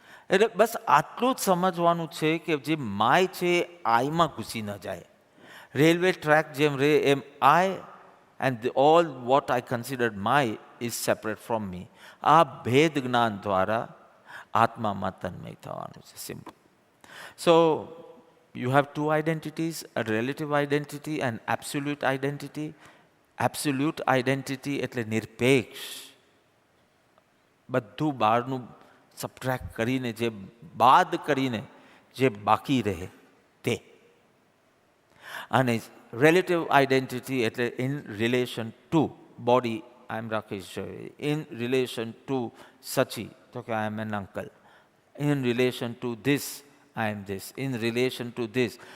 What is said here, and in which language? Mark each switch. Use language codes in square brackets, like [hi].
[gu] એટલે બસ આટલું જ સમજવાનું છે કે જે માય છે આઈમાં ઘૂસી ન જાય. રેલવે ટ્રેક જેમ રે એમ [en] I and all what I considered my is separate from me. [gu] આ ભેદ જ્ઞાન દ્વારા આત્મામાં તન્મય થવાનું છે. [en] Simple. So you have two identities, a relative identity and absolute identity. [gu] Absolute identity એટલે નિરપેક્ષ, બધું બહારનું સબટ્રેક્ટ કરીને, જે બાદ કરીને જે બાકી રહે તે. અને રિલેટિવ આઈડેન્ટિટી એટલે [en] In relation to body, I am Rakesh, in relation to Sachi, તો કે I am an uncle, in relation to this I am this, in relation to this.